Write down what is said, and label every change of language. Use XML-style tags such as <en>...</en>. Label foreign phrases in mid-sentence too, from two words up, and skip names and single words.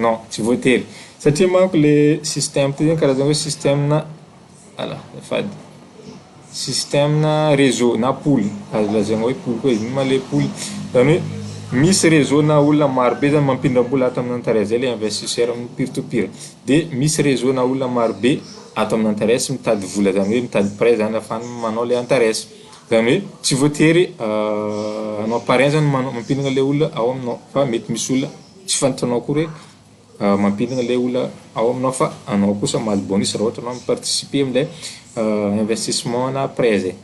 <mg>Non, tsy voatery satria manko le système ty zany karazana hoe système na fady système na réseau na pool, azo lazaina hoe pool koa izy. Ma le pool zany hoe misy réseau na olona maro be zany mampindram-bola ato amin'ny intérêt zay le investisseur amin'ny</mg> <en>peer to peer.</en> <mg>De misy réseau na olona maro be ato amin'ny intérêt mitady vola, zany hoe mitady prêt zany afahany manao le intérêt. Zany hoe tsy voatery anao pareil zany mampindana le olona ao aminao, fa mety misy olona tsy fantanao koa hoe mampindana le olona ao aminao fa anao kosa mahazo bonus raha ohatra anao miparticiper am'le investissement na prêt zay.</mg>